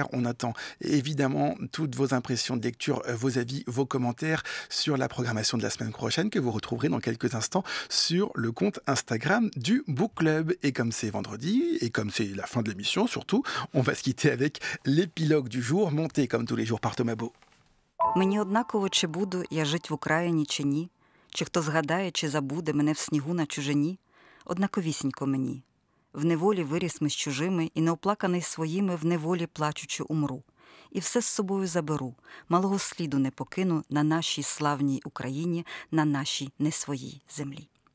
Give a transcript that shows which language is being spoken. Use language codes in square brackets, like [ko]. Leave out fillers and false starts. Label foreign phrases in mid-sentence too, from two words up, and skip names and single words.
[fr] On attend évidemment toutes vos impressions de lecture, vos avis, vos commentaires sur la programmation de la semaine prochaine que vous retrouverez dans quelques instants sur le compte Instagram du Book Club. Et comme c'est vendredi et comme c'est la fin de l'émission surtout, on va se quitter avec l'épilogue du jour monté comme tous les jours par Thomas Beau. [uk] Мені однаково, чи буду я жить в Україні, чи ні, чи хто згадає, чи забуде мене в снігу на чужині, однаковісінько мені. В неволі виріс ми з чужими, і неоплаканий своїми в неволі плачучи умру. І все з собою заберу, малого сліду не покину на нашій славній Україні, на нашій не своїй землі.